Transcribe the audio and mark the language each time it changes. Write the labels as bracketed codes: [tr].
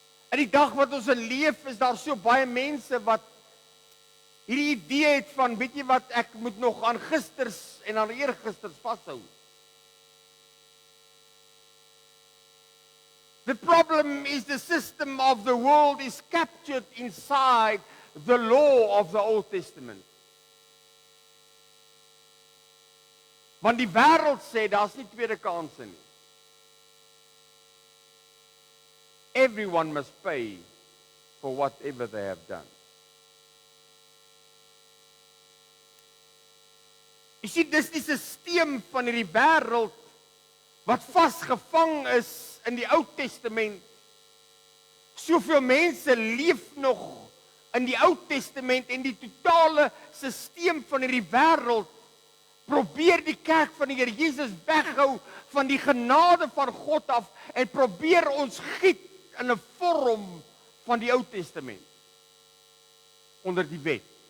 [af] In die dag wat ons leef, is daar so baie mense wat hierdie idee het van, weet jy wat, ek moet nog aan gisters en aan eergisters vashou. [en] The problem is the system of the world is captured inside the law of the Old Testament. [af] Want die wêreld sê, daar's nie tweede kanse nie. [en] Everyone must pay for whatever they have done. [af] Jy sien, dis die sisteem van hierdie wêreld wat vasgevang is in die Ou Testament. Soveel mense leef nog in die Ou Testament en die totale sisteem van hierdie wêreld probeer die kerk van die Here Jesus weghou van die genade van God af en probeer ons giet in 'n vorm van die Ou Testament onder die wet.